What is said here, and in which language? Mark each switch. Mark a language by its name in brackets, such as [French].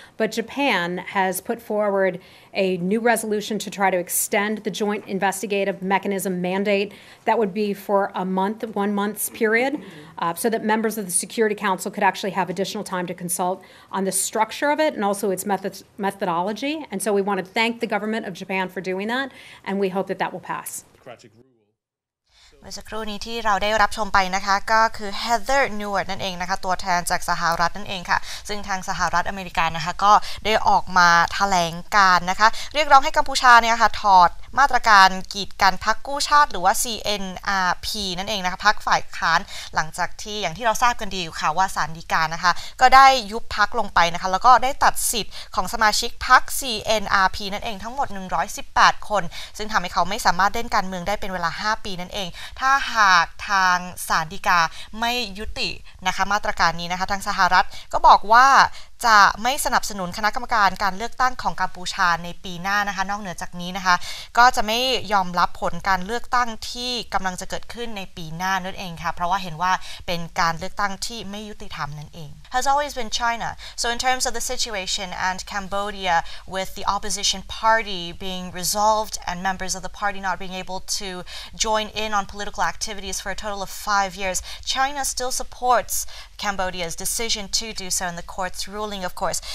[English] But Japan has put forward a new resolution to try to extend the Joint Investigative Mechanism mandate. That would be for a month, 1 month's period, so that members of the Security Council could actually have additional time to consult on the structure of it and also its methodology. And so we want to thank the government of Japan for doing that, and we hope that that will pass. [Thai] เมื่อสักครู่นี้ที่เราได้รับชมไปนะคะก็คือ Heather Nauert นั่นเองนะคะตัวแทนจากสหรัฐนั่นเองค่ะซึ่งทางสหรัฐอเมริกานะคะก็ได้ออกมาแถลงการนะคะเรียกร้องให้กัมพูชาเนี่ยค่ะถอดมาตรการกีดกันพรรคกู้ชาติหรือว่า CNRP นั่นเองนะคะพรรคฝ่ายค้านหลังจากที่อย่างที่เราทราบกันดีอยู่ค่ะว่าศาลฎีกานะคะก็ได้ยุบพรรคลงไปนะคะแล้วก็ได้ตัดสิทธิ์ของสมาชิกพรรค CNRP นั่นเองทั้งหมด 118คนซึ่งทำให้เขาไม่สามารถเล่นการเมืองได้เป็นเวลา5 ปีนั่นเองถ้าหากทางศาลฎีกาไม่ยุตินะคะมาตรการนี้นะคะทางสหรัฐก็บอกว่า จะไม่สนับสนุนคณะกรรมการการเลือกตั้งของกัมพูชาในปีหน้านะคะนอกเหนือจากนี้นะคะก็จะไม่ยอมรับผลการเลือกตั้งที่กำลังจะเกิดขึ้นในปีหน้านั่นเองค่ะเพราะว่าเห็นว่าเป็นการเลือกตั้งที่ไม่ยุติธรรมนั่นเอง [English] has always been China. So in terms of the situation and Cambodia with the opposition party being resolved and members of the party not being able to join in on political activities for a total of 5 years, China still supports Cambodia's decision to do so in the court's ruling ruling, of course.